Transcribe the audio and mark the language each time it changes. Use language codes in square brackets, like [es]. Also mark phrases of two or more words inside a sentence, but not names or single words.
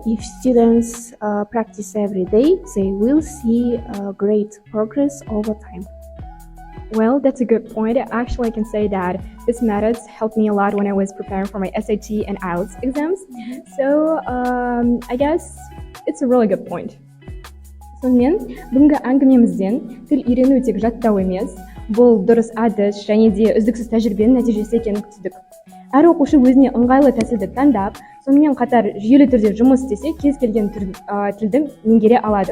[en] If students practice every day, they will see great progress over time. Well, that's a good point. Actually, I can say that this methods helped me a lot when I was preparing for my SAT and IELTS exams. So, I guess it's a really good point. [kk] Сонымен, бүгінгі әңгімемізден тіл үйрену тек жаттау емес, бұл дұрыс әдіс және де үздіксіз тәжірибенің нәтижесі екенін түсіндік. Әр оқушы өзіне ыңғайлы тәсілді таңдап, сонымен қатар жүйелі түрде жұмыс істесе, кез келген тілді меңгере алады.